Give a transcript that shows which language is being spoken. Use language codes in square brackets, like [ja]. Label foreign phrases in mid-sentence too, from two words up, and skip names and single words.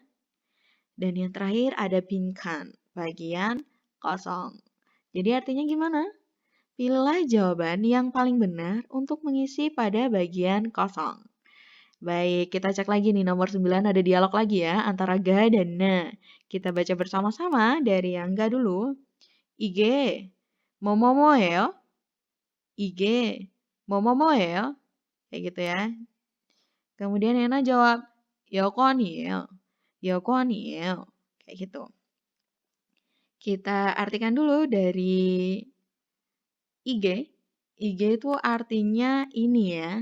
[id] Dan yang terakhir ada 빈칸, bagian kosong. Jadi artinya gimana? Pilihlah jawaban yang paling benar untuk mengisi pada bagian kosong. Baik, kita cek lagi nih nomor 9 ada dialog lagi ya antara ga dan na. Kita baca bersama-sama dari yang ga dulu. [ko] 이게 뭐뭐뭐예요? 이게 뭐뭐뭐예요? [id] Kayak gitu ya. Kemudian Yana jawab, [ko] 여권이에요. 여권이에요. [id] Kayak gitu. Kita artikan dulu dari IG. IG itu artinya ini ya.